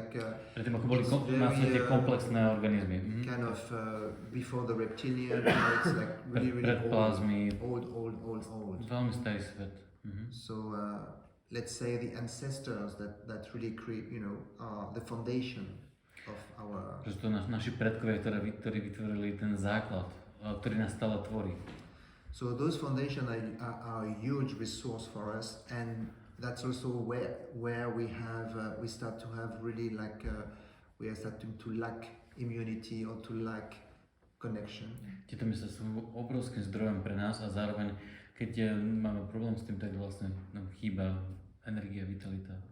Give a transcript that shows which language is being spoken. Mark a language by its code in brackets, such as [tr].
[sk] predtým ako boli na svete komplexné organizmy. [en] kind of before the reptilian, you know, it's like really [sk] Pred plazmy. [en] old. [sk] Veľmi starý svet. [en] So let's say the ancestors that really create, you know, are the foundation of our. [sk] Že to naši predkovia, ktorí vytvorili ten základ, ktorý nás stále tvorí. [en] So those foundations are a huge resource for us, and that's also where we start to have really we are starting to lack immunity or to lack connection. [sk] Tieto miesta sú obrovským zdrojom pre nás a zároveň, keď máme problém s tým, tak vlastne nám chýba energia, vitalita.